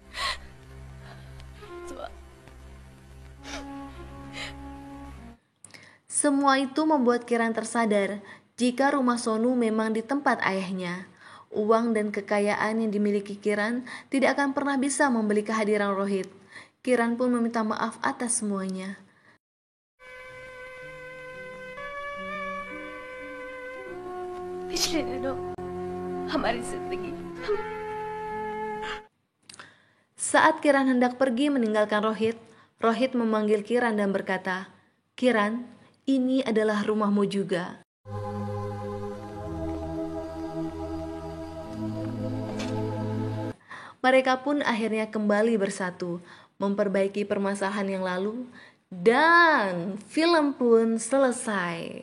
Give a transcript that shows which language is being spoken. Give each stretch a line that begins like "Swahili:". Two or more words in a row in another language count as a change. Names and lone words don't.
Indonesian: Semua itu membuat Kiran tersadar jika rumah Sonu memang di tempat ayahnya. Uang dan kekayaan yang dimiliki Kiran tidak akan pernah bisa membeli kehadiran Rohit. Kiran pun meminta maaf atas semuanya.
Hindi: पिछले दिनों हमारी जिंदगी
Indonesian: Saat Kiran hendak pergi meninggalkan Rohit, Rohit memanggil Kiran dan berkata, "Kiran, ini adalah rumahmu juga." Mereka pun akhirnya kembali bersatu, memperbaiki permasalahan yang lalu, dan film pun selesai.